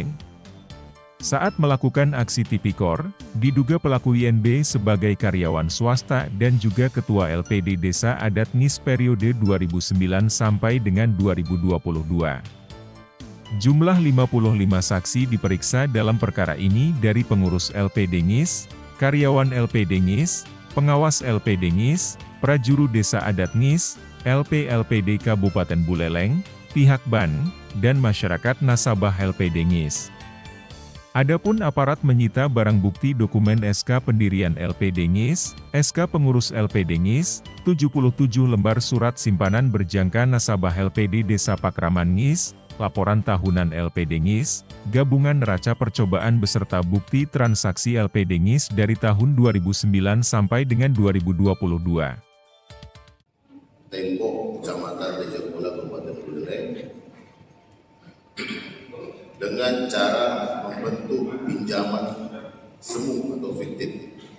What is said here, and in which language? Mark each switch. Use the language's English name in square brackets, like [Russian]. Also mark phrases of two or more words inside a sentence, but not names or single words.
[Indonesian] Saat melakukan aksi tipikor, diduga pelaku INB sebagai karyawan swasta dan juga Ketua LPD Desa Adat Ngis periode 2009 sampai dengan 2022. Jumlah 55 saksi diperiksa dalam perkara ini dari pengurus LPD Ngis, karyawan LPD Ngis, pengawas LPD Ngis, prajuru Desa Adat Ngis, LPD Kabupaten Buleleng, pihak BAN, dan masyarakat nasabah LPD Ngis. Adapun aparat menyita barang bukti dokumen SK pendirian LPD Ngis, SK pengurus LPD Ngis, 77 lembar surat simpanan berjangka nasabah LPD Desa Pakraman Ngis, laporan tahunan LPD Ngis, gabungan neraca percobaan beserta bukti transaksi LPD Ngis dari tahun 2009 sampai dengan 2022. Tembok, Kecamatan Tejakula, Kabupaten Buleleng, dengan cara membentuk pinjaman semu atau fiktif